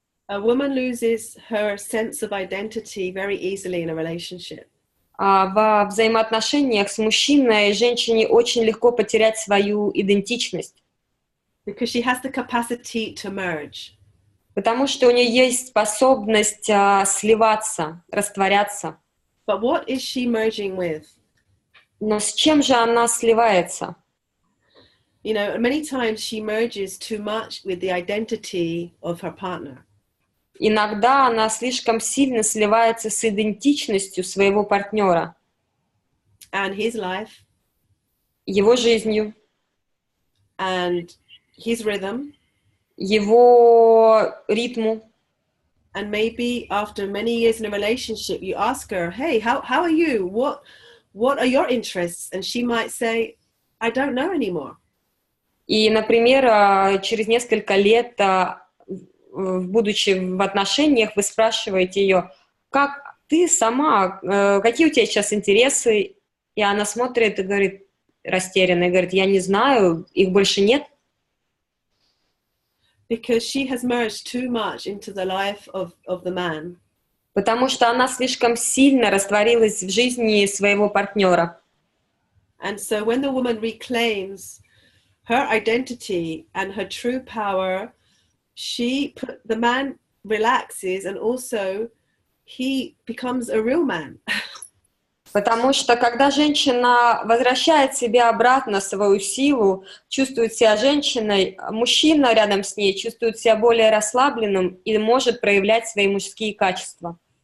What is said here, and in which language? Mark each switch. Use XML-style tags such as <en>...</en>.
<en>A woman loses her sense of identity very easily in a relationship.</en> <ru>Во взаимоотношениях с мужчиной женщине очень легко потерять свою идентичность.</ru> <en>Because she has the capacity to merge.</en> <ru>Потому что у нее есть способность сливаться, растворяться.</ru> <en>But what is she merging with?</en> <ru>Но с чем же она сливается?</ru> <en>You know, many times she merges too much with the identity of her partner.</en> <ru>Иногда она слишком сильно сливается с идентичностью своего партнера.</ru> <en>And his life.</en> <ru>Его жизнью.</ru> <en>And his rhythm.</en> <ru>Его ритму.</ru> <en>And maybe after many years in a relationship, you ask her, hey, how are you? What are your interests? And she might say, I don't know anymore.</en> <ru>И, например, через несколько лет, будучи в отношениях, вы спрашиваете ее, как ты сама, какие у тебя сейчас интересы? И она смотрит и говорит, растерянно, и говорит, я не знаю, их больше нет.</ru> <en>Because she has merged too much into the life of the man.</en> <ru>Потому что она слишком сильно растворилась в жизни своего партнера.</ru> <en>And so when the woman reclaims her identity and her true power, the man relaxes, and also he becomes a real man.</en> <ru>Потому что когда женщина возвращает себе обратно свою силу, чувствует себя женщиной, мужчина рядом с ней чувствует себя более расслабленным и может проявлять свои мужские качества.</ru>